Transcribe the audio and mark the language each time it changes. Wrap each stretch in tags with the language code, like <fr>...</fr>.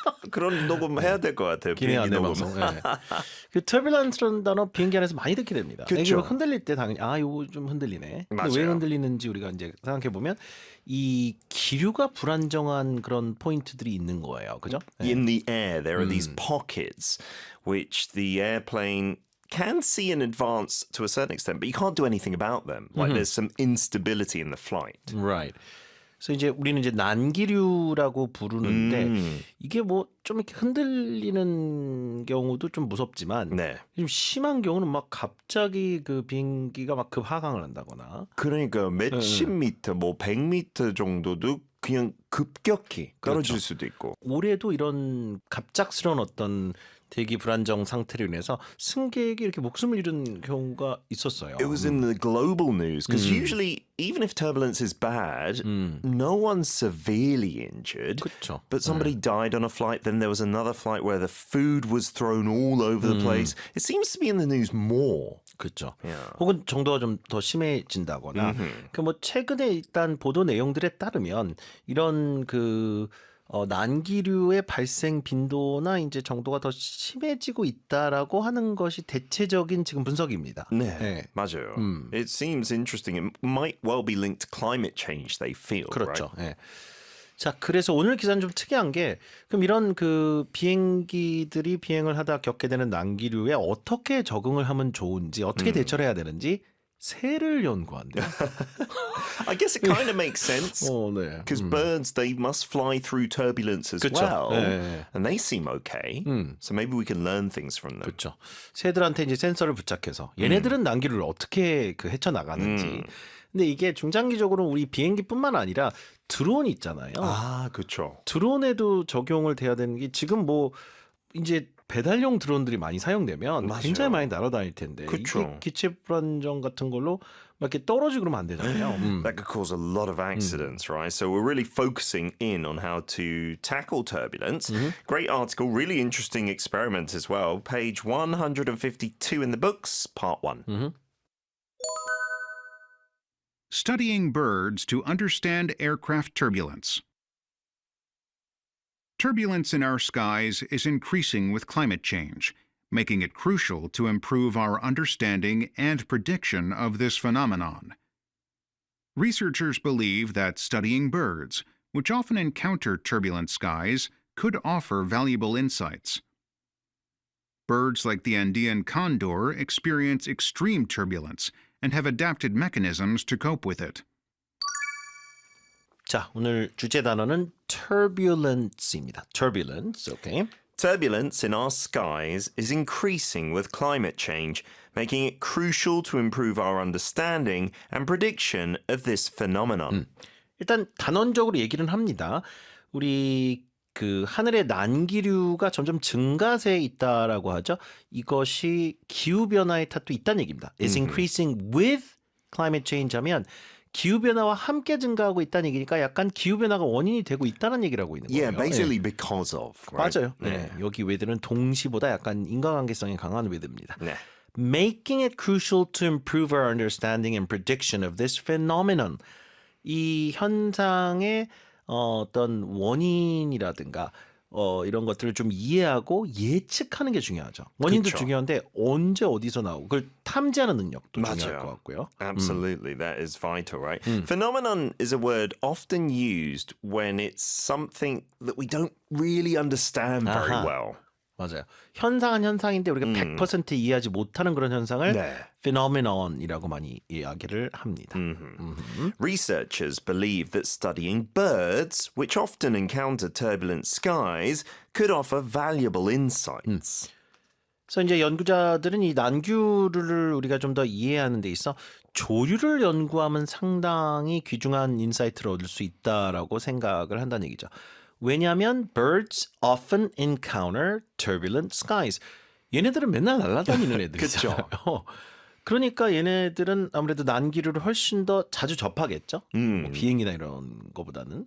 <ko>그런 녹음 해야 될 것 같아요. 기내 비행기 안내 녹음. 방송. 네. 그 turbulence라는 단어 비행기 안에서 많이 듣게 됩니다. 그쵸. 이게 흔들릴 때 당연히 이거 좀 흔들리네. 근데 왜 맞아요. 흔들리는지 우리가 이제 생각해 보면 이 기류가 불안정한 그런 포인트들이 있는 거예요. 그죠? 네.</ko> <en>In the air, there are these pockets which the airplane can see in advance to a certain extent, but you can't do anything about them. Like there's some instability in the flight. Right.</en> <ko>그래서 이제 우리는 이제 난기류라고 부르는데 이게 뭐 좀 이렇게 흔들리는 경우도 좀 무섭지만 네. 좀 심한 경우는 막 갑자기 그 비행기가 막 급하강을 한다거나 그러니까 몇십 미터, 뭐 100미터 정도도 그냥 급격히 떨어질 그렇죠. 수도 있고. 올해도 이런 갑작스러운 어떤 대기 불안정 상태로 인해서 승객이 이렇게 목숨을 잃은 경우가 있었어요.</ko> <en>It was in the global news because usually, even if turbulence is bad, no one's severely injured.</en> <ko>그렇죠.</ko> <en>But somebody died on a flight. Then there was another flight where the food was thrown all over the place. It seems to be in the news more.</en> <ko>그렇죠.</ko> <en>Yeah.</en> <ko>혹은 정도가 좀 더 심해진다거나. 그 뭐 최근에 일단 보도 내용들에 따르면 이런 그 난기류의 발생 빈도나 이제 정도가 더 심해지고 있다라고 하는 것이 대체적인 지금 분석입니다. 네, 네. 맞아요.</ko> <en>It seems interesting. It might well be linked to climate change, they feel,</en> <ko>그렇죠.</ko> <en>right?</en> <ko>예. 자, 그래서 오늘 기사는 좀 특이한 게 그럼 이런 그 비행기들이 비행을 하다 겪게 되는 난기류에 어떻게 적응을 하면 좋은지, 어떻게 대처를 해야 되는지 새를 연구한대요.</ko> <en>I guess it kind of makes sense.</en> <ko>네.</ko> <en>Because birds, they must fly through turbulence as</en> <ko>그쵸.</ko> <en>well.</en> <ko>네.</ko> <en>And they seem okay. So maybe we can learn things from them.</en> <ko>그렇죠. 새들한테 이제 센서를 부착해서 얘네들은 난기류를 어떻게 그 헤쳐나가는지. 근데 이게 중장기적으로 우리 비행기뿐만 아니라 드론 있잖아요. 아, 그렇죠. 드론에도 적용을 돼야 되는 게 지금 뭐 이제 배달용 드론들이 많이 사용되면 맞아요. 굉장히 많이 날아다닐 텐데 그쵸. 이게 기체 불안정 같은 걸로 막 이렇게 떨어지고 그러면 안 되잖아요.</ko> <en>That could cause a lot of accidents, right? So we're really focusing in on how to tackle turbulence. Great article, really interesting experiment as well. Page 152 in the books, part 1. Studying birds to understand aircraft turbulence. Turbulence in our skies is increasing with climate change, making it crucial to improve our understanding and prediction of this phenomenon. Researchers believe that studying birds, which often encounter turbulent skies, could offer valuable insights. Birds like the Andean condor experience extreme turbulence and have adapted mechanisms to cope with it.</en> <ko>자, 오늘 주제 단어는 turbulence입니다.</ko> <en>turbulence, okay? Turbulence in our skies is increasing with climate change, making it crucial to improve our understanding and prediction of this phenomenon.</en> <ko>일단 단원적으로 얘기는 합니다. 우리 그 하늘의 난기류가 점점 증가세에 있다라고 하죠. 이것이 기후 변화의 탓도 있다는 얘기입니다.</ko> <en>Is increasing with climate change</en> <ko>하면 기후 변화와 함께 증가하고 있다는 얘기니까 약간 기후 변화가 원인이 되고 있다는 얘기를 하고 있는 거예요.</ko> <en>Yeah, basically because of. Right?</en> <ko>맞아요. 네. 여기 with는 동시보다 약간 인과관계성이 강한 with입니다. 네.</ko> <en>Making it crucial to improve our understanding and prediction of this phenomenon.</en> <ko>이 현상의 어떤 원인이라든가 이런 것들을 좀 이해하고 예측하는 게 중요하죠. 원인도 그쵸. 중요한데 언제 어디서 나오고 그걸 탐지하는 능력도 중요할 맞아요. 것 같고요.</ko> <en>Absolutely, that is vital, right? Phenomenon is a word often used when it's something that we don't really understand very</en> <ko>아하.</ko> <en>well.</en> <ko>맞아요. 현상은 현상인데 우리가 100% 이해하지 못하는 그런 현상을 네. phenomenon이라고 많이 이야기를 합니다.</ko> <en>Researchers believe that studying birds, which often encounter turbulent skies, could offer valuable insights.</en> <ko>그래서 이제 연구자들은 이 난규를 우리가 좀 더 이해하는 데 있어 조류를 연구하면 상당히 귀중한 인사이트를 얻을 수 있다라고 생각을 한다는 얘기죠. 왜냐하면</ko> <en>birds often encounter turbulent skies.</en> <ko>얘네들은 맨날 날아다니는 애들이잖아요. 그러니까 얘네들은 아무래도 난기류를 훨씬 더 자주 접하겠죠. 뭐 비행이나 이런 거보다는.</ko>